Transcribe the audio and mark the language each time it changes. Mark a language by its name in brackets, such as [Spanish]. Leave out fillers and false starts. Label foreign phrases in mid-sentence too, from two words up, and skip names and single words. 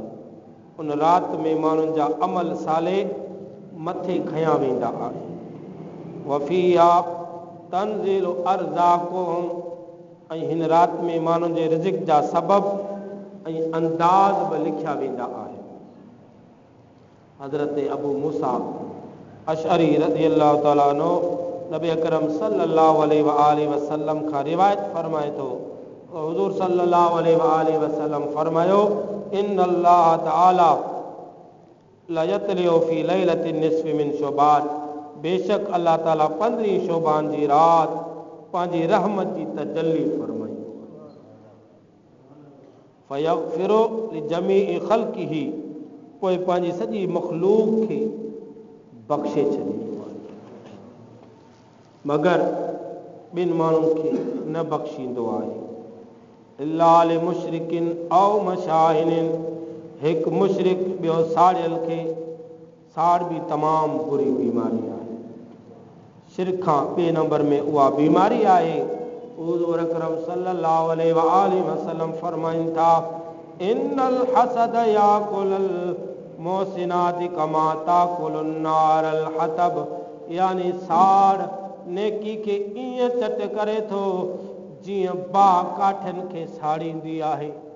[Sindhi] उन रात में माण्हुनि जा अमल साले मथे खयां वेंदा आहिनि। [Arabic] وفيها تنزل أرزاقهم, [Sindhi] ऐं हिन रात में माण्हुनि जे रिज़िक़ जा सबब ऐं अंदाज़ बि लिखिया वेंदा आहिनि। हज़रत अबू मूसा अशअरी [Arabic] رضي الله تعالى عنه [Sindhi] नबी अकरम [Arabic] صلى الله عليه وسلم [Sindhi] खां रिवायत फरमाए थो, हुज़ूर [Arabic] صلى الله عليه وسلم [Sindhi] फरमायो, [Arabic] إن الله تعالى لا يطلع في ليلة النصف من شعبان, [Sindhi] बेशक अल्लाह ताला 15 शबान जी रात पंहिंजी रहमत जी तजल्ली फरमाई, [Arabic] فيغفر لجميع خلقه, [Sindhi] पोइ पंहिंजी सॼी मख़लूक़ खे बख़्शे छॾींदो आहे, मगर ॿिनि माण्हुनि खे न बख़्शींदो आहे। [Arabic] إلا لمشرك أو مشاحن, [Sindhi] हिकु मुशरिक ॿियो साड़ियल खे। साड़ बि तमामु बुरी बीमारी आहे। शिरक खां ॿिए नंबर में उहा बीमारी आहे हुज़ूर अकरम [Arabic] صلى الله عليه وآله وسلم [Sindhi] फरमाइन था, [Arabic] إن الحسد يأكل الحسنات كما تأكل النار الحطب, [Sindhi] यानी साड़ नेकी के ईअं चट करे थो जीअं बाहि काठिन खे साड़ींदी आहे।